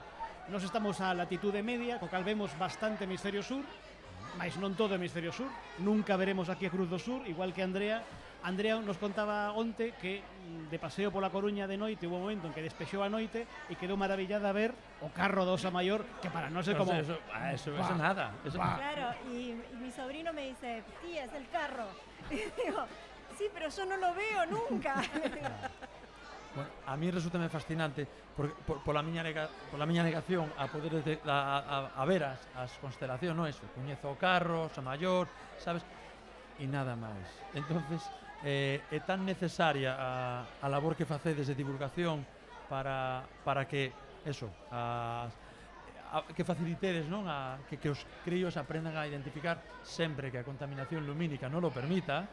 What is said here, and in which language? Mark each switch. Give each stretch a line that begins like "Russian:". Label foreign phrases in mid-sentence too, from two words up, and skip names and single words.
Galician: Nos estamos a latitude media, co cal vemos bastante hemisferio sur, mais non todo hemisferio sur. Nunca veremos aquí a Cruz do Sur, igual que Andrea. Andrea nos contaba onte que de paseo pola Coruña de noite hubo un momento en que despexou a noite e quedou maravillada a ver o carro do Osa Maior, que para nós é como...
Spanish: Eso nada. Claro, y mi sobrino me dice, tía, es el carro. Y digo, sí, pero yo no lo veo nunca.
Galician: Bueno, a mí resulta fascinante pola miña negación a poder a ver as constelacións, non eso, coñezo o carro, Osa Maior, sabes, e nada máis. Entonces, é tan necesaria a labor que facedes de divulgación para que eso, que facilitedes, non, que os críos aprendan a identificar sempre que a contaminación lumínica non lo permita.